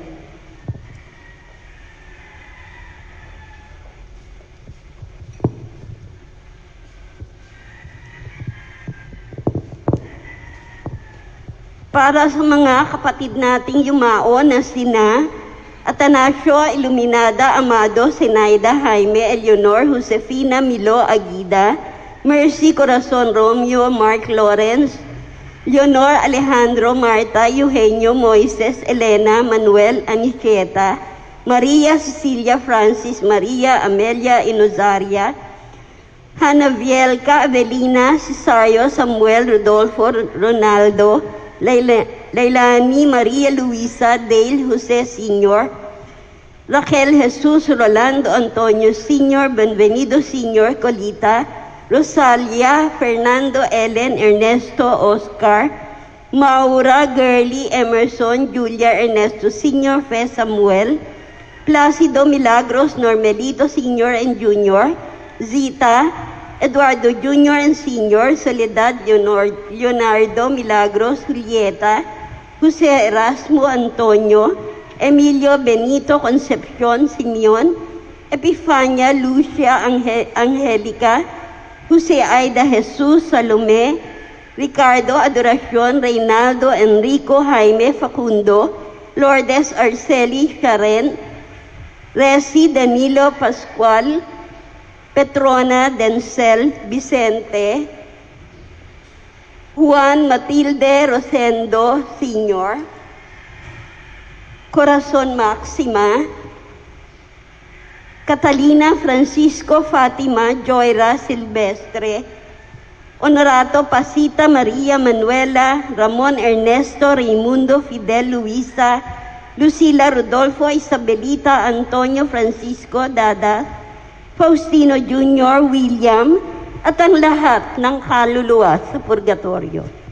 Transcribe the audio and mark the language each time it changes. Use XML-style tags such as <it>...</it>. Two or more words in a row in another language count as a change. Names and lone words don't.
<tl>Para sa mga kapatid nating yumao na sina Atanasio Iluminada Amado, Zenaida Jaime, Eleonor Josefina Milo Aguida, Mercy Corazon Romeo, Mark Lawrence, Leonor Alejandro, Marta, Eugenio, Moises, Elena, Manuel, Anicheta, Maria Cecilia Francis, Maria Amelia Inozaria, Hannah Vielka, Avelina, Cesario, Samuel, Rodolfo, Ronaldo, Lailani, Maria Luisa, Dale Jose Sr., Raquel Jesus, Rolando Antonio Sr., Benvenido Sr., Colita, Rosalia Fernando Ellen Ernesto Oscar, Maura Gurley Emerson Julia Ernesto Sr. Fe Samuel, Placido Milagros Normelito Sr. and Jr., Zita Eduardo Jr. and Sr., Soledad Leonardo Milagros Julieta, Jose Erasmo Antonio, Emilio Benito Concepcion Simeon, Epifania Lucia Angelica, Jose Aida Jesus Salome, Ricardo Adoracion Reynaldo Enrico Jaime Facundo, Lourdes Arceli Sharen, Resi Danilo Pascual, Petrona Denzel Vicente, Juan Matilde Rosendo Sr., Corazon Maxima, Catalina Francisco Fatima Joyra Silvestre, Honorato Pasita Maria Manuela Ramon Ernesto Raimundo Fidel Luisa, Lucila Rodolfo Isabelita Antonio Francisco Dada, Faustino Jr. William, at ang lahat ng kaluluwa sa purgatorio.</tl>